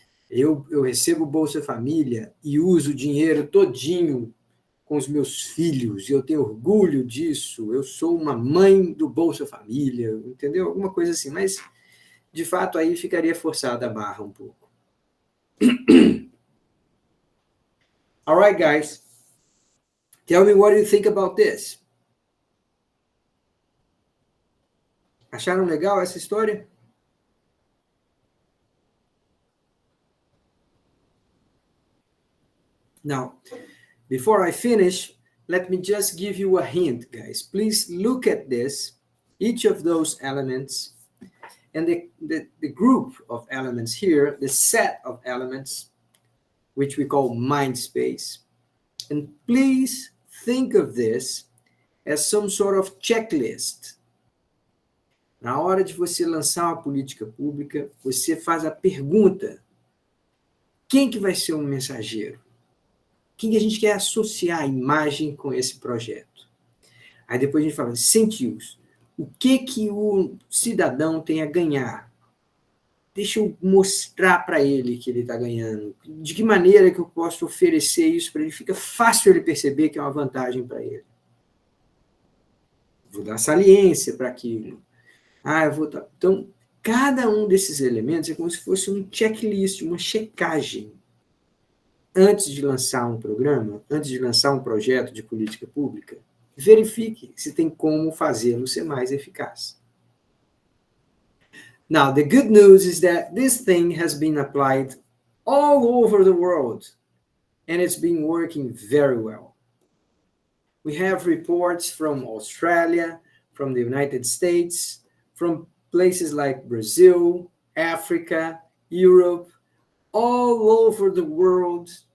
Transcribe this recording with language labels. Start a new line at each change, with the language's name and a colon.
Portuguese: Eu recebo Bolsa Família e uso o dinheiro todinho com os meus filhos, e eu tenho orgulho disso, eu sou uma mãe do Bolsa Família, entendeu? Alguma coisa assim, mas, de fato, aí ficaria forçada a barra um pouco.
English: All right, guys. Tell me what you think about this. Acharam legal essa história? Now, before I finish, let me just give you a hint, guys. Please look at this, each of those elements, and the group of elements here, the set of elements, which we call MINDSPACE. And please think of this as some sort of checklist.
Portuguese: Na hora de você lançar uma política pública, você faz a pergunta: quem que vai ser um mensageiro? Quem que a gente quer associar a imagem com esse projeto? Aí depois a gente fala, incentivos. O que o cidadão tem a ganhar? Deixa eu mostrar para ele que ele está ganhando. De que maneira que eu posso oferecer isso para ele? Fica fácil ele perceber que é uma vantagem para ele. Vou dar saliência para aquilo. Eu vou dar... Então, cada um desses elementos é como se fosse um checklist, uma checagem. Antes de lançar um programa, antes de lançar um projeto de política pública, verifique se tem como fazê-lo ser mais eficaz.
English: Now, the good news is that this thing has been applied all over the world, and it's been working very well. We have reports from Australia, from the United States, from places like Brazil, Africa, Europe, all over the world.